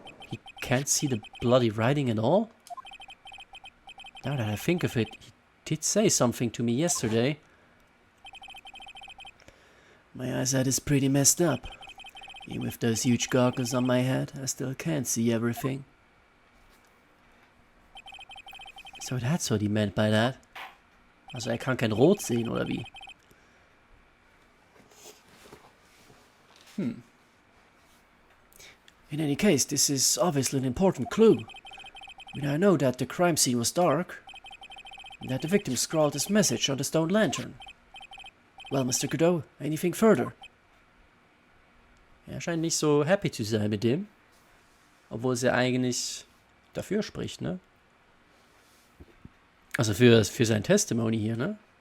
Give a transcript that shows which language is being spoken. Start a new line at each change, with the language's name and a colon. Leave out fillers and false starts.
English: He can't see the bloody writing at all? Now that I think of it, he did say something to me yesterday. My eyesight is pretty messed up. Even with those huge goggles on my head, I still can't see everything. So that's what he meant by that.
German: Also, er kann kein Rot sehen, oder wie?
English: In any case, this is obviously an important clue. We now know that the crime scene was dark, and that the victim scrawled this message on the stone lantern. Well, Mr. Godot, anything further?
German: Er scheint nicht so happy zu sein mit dem. Obwohl es ja eigentlich dafür spricht, ne? Also für sein Testimony hier, ne?